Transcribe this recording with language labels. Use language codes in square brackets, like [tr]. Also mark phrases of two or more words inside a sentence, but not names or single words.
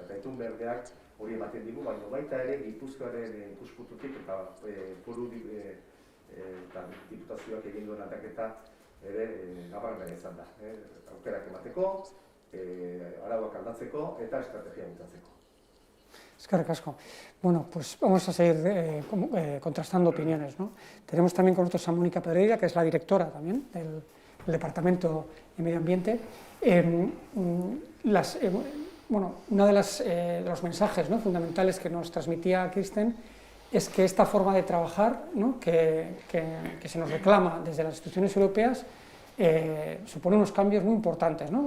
[eu] Eta Itun Berdeak hori ematen digu, baina baita ere Gipuzkoaren ikuspuntutik eta foru eta diputazioak egin duen aldaketa ere nabarmena izan da. Aukerak emateko, arauak aldatzeko eta estrategia bultzatzeko. Eskerrik asko. [es] Bueno, pues vamos a seguir contrastando opiniones, ¿no? Tenemos también con nosotros a Mónica Pedreira, que es la directora también del Departamento de Medio Ambiente. Bueno, uno de los mensajes, ¿no?, fundamentales que nos transmitía Kristen es que esta forma de trabajar, ¿no?, que se nos reclama desde las instituciones europeas supone unos cambios muy importantes, ¿no?